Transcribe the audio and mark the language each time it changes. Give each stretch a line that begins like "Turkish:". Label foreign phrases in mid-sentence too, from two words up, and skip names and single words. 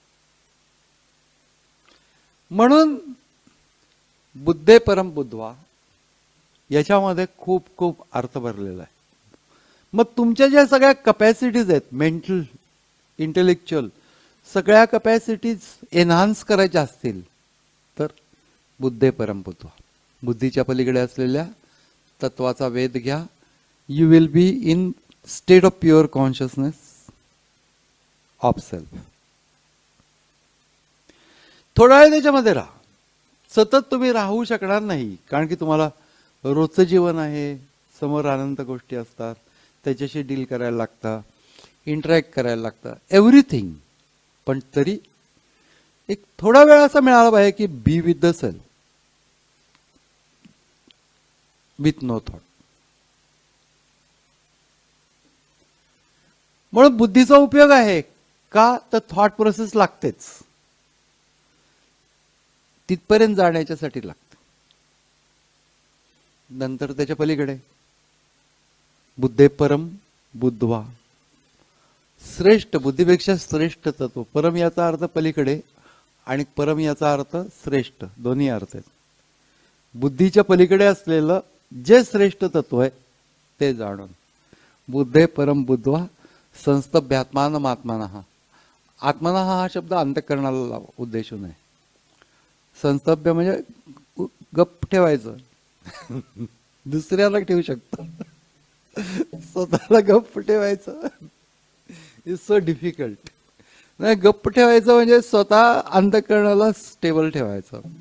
Marathi: म्हणून
Sanskrit: बुद्धे परम बुद्धवा
Marathi: याच्यामध्ये खूप खूप अर्थ भरलेला आहे. मग तुमच्या ज्या सगळ्या कपॅसिटीज आहेत,
English: mental intellectual
Marathi: सगळ्या
English: capacities enhance
Marathi: करायच्या असतील तर
Sanskrit: बुद्धे परम बुद्धवा,
Marathi: बुद्धीच्या पलीकडे असलेल्या तत्वाचा वेध घ्या.
English: You will be in state of pure consciousness of self.
Marathi: थोडा वेळ त्याच्यामध्ये राहा, सतत तुम्ही राहू शकणार नाही, कारण की तुम्हाला रोजचं जीवन आहे, समोर अनंत गोष्टी असतात, त्याच्याशी डील करायला लागतं, इंटरॅक्ट करायला लागतं, एव्हरीथिंग. पण तरी एक थोडा वेळ असा मिळाला पाहिजे की
English: be with the self, with no thought.
Marathi: म्हणून बुद्धीचा उपयोग आहे का, तर
English: thought process
Marathi: लागतेच, तिथपर्यंत जाण्याच्यासाठी लागते. नंतर त्याच्या पलीकडे
Sanskrit: बुद्धे परम बुद्धवा,
Marathi: श्रेष्ठ, बुद्धीपेक्षा श्रेष्ठ तत्व. परम याचा अर्थ पलीकडे आणि परम याचा अर्थ श्रेष्ठ, दोन्ही अर्थ आहेत. बुद्धीच्या पलीकडे असलेलं जे श्रेष्ठ तत्व आहे ते जाणून. बुद्धे परम बुद्धवा संस्तभ्यात्मान आत्मनः. आत्मनः हा शब्द अंतःकरणाला उद्देशून आहे. संस्तभ्य म्हणजे गप्प ठेवायचं. दुसऱ्याला ठेवू शकतो, स्वतःला गप्प ठेवायचं
English: is so difficult.
Marathi: नाही, गप्प ठेवायचं म्हणजे स्वतः अंतःकरणाला स्टेबल ठेवायचं.